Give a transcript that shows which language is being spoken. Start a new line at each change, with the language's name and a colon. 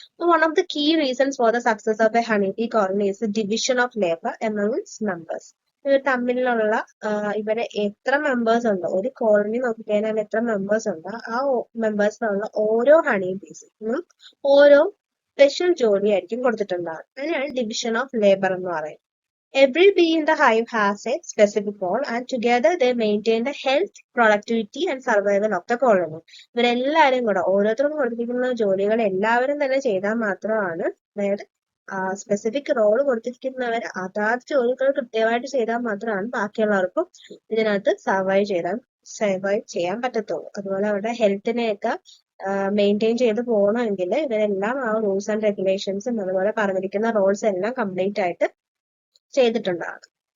English: One of the key reasons for the success of a honeybee colony is division of labour amongst members.
Malayalam: ഇവർ തമ്മിലുള്ള ഇവരെ എത്ര members ഉണ്ട്, ഒരു colony നോക്കിക്കഴിഞ്ഞാൽ എത്ര മെമ്പേഴ്സ് ഉണ്ട്, ആ മെമ്പേഴ്സിനുള്ള ഓരോ ഹണി ബീസിനും ഓരോ സ്പെഷ്യൽ ജോലിയായിരിക്കും കൊടുത്തിട്ടുണ്ടാകും. അതിനാണ് ഡിവിഷൻ ഓഫ് ലേബർ എന്ന് പറയുന്നത്.
English: Every bee in the hive has a specific role and together they maintain the health, productivity and survival of the colony.
Malayalam: ഇവരെല്ലാവരും കൂടെ ഓരോരുത്തർക്കും കൊടുത്തിരിക്കുന്ന ജോലികൾ എല്ലാവരും തന്നെ ചെയ്താൽ മാത്രമാണ്, അതായത് സ്പെസിഫിക് റോൾ കൊടുത്തിരിക്കുന്നവർ അതാത് ജോലികൾ കൃത്യമായിട്ട് ചെയ്താൽ മാത്രമാണ് ബാക്കിയുള്ളവർക്കും ഇതിനകത്ത് സർവൈവ് ചെയ്യാൻ പറ്റത്തുള്ളൂ. അതുപോലെ അവരുടെ ഹെൽത്തിനെയൊക്കെ മെയിൻറ്റെയിൻ ചെയ്ത് പോകണമെങ്കിൽ ഇവരെല്ലാം ആ റൂൾസ് ആൻഡ് റെഗുലേഷൻസും അതുപോലെ പറഞ്ഞിരിക്കുന്ന റോൾസ് എല്ലാം കംപ്ലീറ്റ് ആയിട്ട് ചെയ്തിട്ടുണ്ടാകും.